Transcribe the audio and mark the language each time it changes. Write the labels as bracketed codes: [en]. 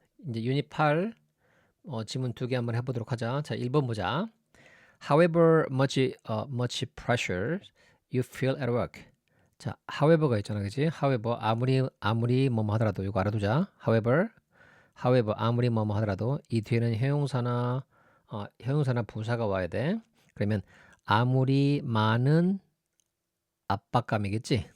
[ko] 이제 유닛 8 지문 2개 한번 해보도록 하자. 자, 1번 보자. [en] However much pressure you feel at work. [ko] 자, however가 있잖아, 그지? However 아무리 뭐뭐 하더라도 이거 알아두자. However 아무리 뭐뭐 하더라도 이 뒤에는 형용사나 부사가 와야 돼. 그러면 아무리 많은 압박감이겠지?